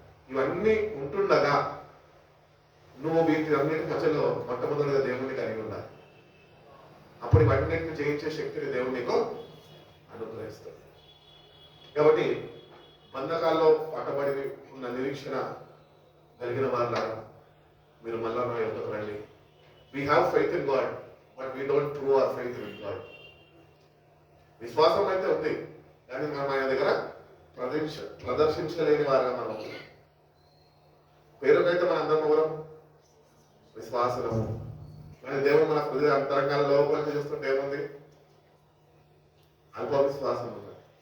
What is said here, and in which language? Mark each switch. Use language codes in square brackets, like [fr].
[te] ఇవన్నీ ఉంటుండగా నువ్వు వీటి అన్నిటి మధ్యలో మొట్టమొదటిగా దేవుణ్ణి కలిగి ఉండాలి. అప్పుడు ఇవన్నిటిని జయించే శక్తిని దేవుడు నీకు అనుగ్రహిస్తాడు. కాబట్టి బంధకాల్లో పట్టబడి ఉన్న నిరీక్షణ కలిగిన వాళ్ళ మీరు మళ్ళా నా యొక్కకు రండి. [en] We have faith in God, but we don't prove our faith in God. [te] విశ్వాసం అయితే ఉంది, కానీ మనం ఆయన దగ్గర ప్రదర్శించలేని వారుగా మనం పేరుకైతే మన అందరం ఎవరం విశ్వాసము. కానీ దేవుడు మన హృదయ అంతరంగాల లోపలికి చూస్తుంటే ఏముంది? అల్ప విశ్వాసం ఉంది.